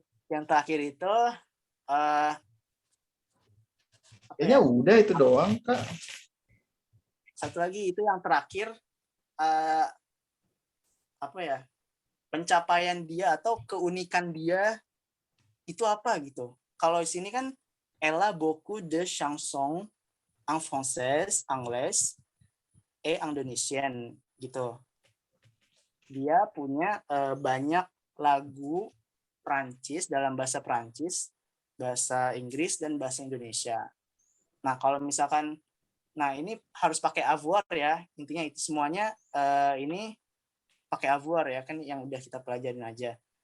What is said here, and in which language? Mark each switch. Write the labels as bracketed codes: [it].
[id] yang terakhir itu Kayaknya udah itu doang, Kak. satu lagi itu yang terakhir apa ya? Pencapaian dia atau keunikan dia itu apa gitu. Kalau di sini kan [fr] elle a beaucoup de chansons en français, anglais, et indonesian [id] gitu. Dia punya banyak lagu Prancis dalam bahasa Prancis, bahasa Inggris dan bahasa Indonesia. Nah, kalau misalkan ini harus pakai avoir ya. Intinya itu semuanya ini pakai avoir ya, kan yang udah kita pelajarin aja.